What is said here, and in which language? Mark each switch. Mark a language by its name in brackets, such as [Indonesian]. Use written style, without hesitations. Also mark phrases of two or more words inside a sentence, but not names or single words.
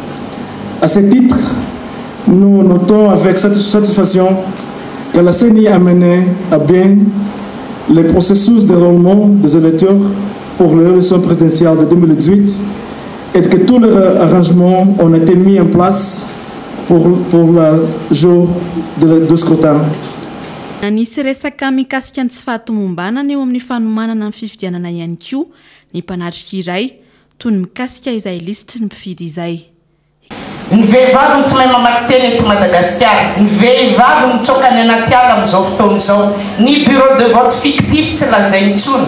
[French] À ce titre, nous notons avec satisfaction que la CENI a mené à bien le processus de roulement des électeurs pour l'élection présidentielle de 2018 et que tous les arrangements ont été mis en place pour le jour du scrutin. [Malagasy] Anisy resaka mikasika ny tsy fahatomombanana eo amin'ny fanomanana ny fifidianana ihany koa ny mpanatrika iray toy ny mikasika izay lisitry ny mpifidy izay. Ny vehivavy tsy mahay mamaky teny eto Madagasikara, ny vehivavy mitsoka ny anaty ala amin'izao fotoana izao, ny [French] bureau de vote fictif [Malagasy] tsy lazainy intsony.